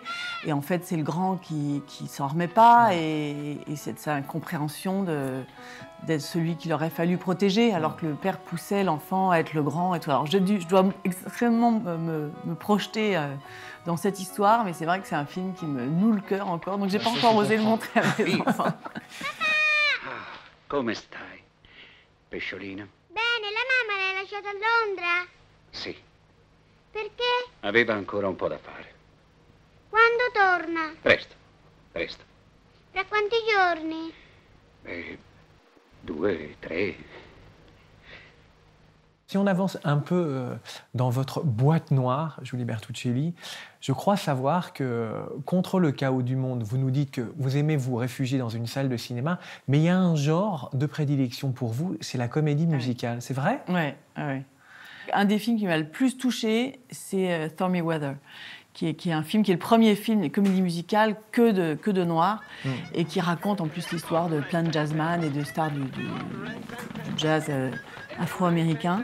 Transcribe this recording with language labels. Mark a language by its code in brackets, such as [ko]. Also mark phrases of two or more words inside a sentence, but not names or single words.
[fr] Et en fait, c'est le grand qui s'en remet pas. Et c'est sa incompréhension d'être celui qu'il aurait fallu protéger, alors que le père poussait l'enfant à être le grand et tout. Alors je dois extrêmement me projeter dans cette histoire, mais c'est vrai que c'est un film qui me noue le cœur encore, donc j'ai pas encore osé le montrer à mes enfants. [it] Come stai, pesciolina? Bene, la mamma l'hai lasciata a Londra? Sì. Perché? Aveva ancora un po' da fare. Quando torna? Presto. Fra quanti giorni? 2, 3. [fr] Si on avance un peu dans votre boîte noire, Julie Bertuccelli, je crois savoir que, contre le chaos du monde, vous nous dites que vous aimez vous réfugier dans une salle de cinéma, mais il y a un genre de prédilection pour vous, c'est la comédie musicale. C'est vrai ? Oui. Un des films qui m'a le plus touchée, c'est Stormy Weather, qui est un film qui est le premier film de comédie musicale que de noirs, et qui raconte en plus l'histoire de plein de jazzman et de stars du jazz afro-américain.